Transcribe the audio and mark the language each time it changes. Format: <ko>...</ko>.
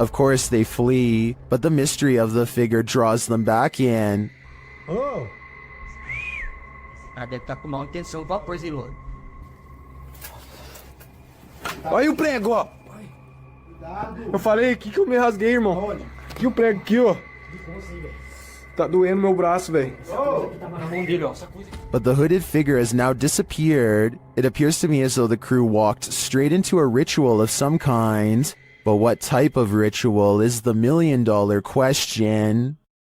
<en>Of course they flee, but the mystery of the figure draws them back in. Oh!</en> <pt>Ah, deve estar com má intenção com a coisa, hein, Lô? Olha aí o prego, ó! Eu falei, que eu me rasguei, irmão? Aqui o prego, aqui, ó. Tá doendo meu braço, velho.</pt> <en>But the hooded figure has now disappeared. It appears to me as though the crew walked straight into a ritual of some kind. But what type of ritual is the million-dollar question?</en>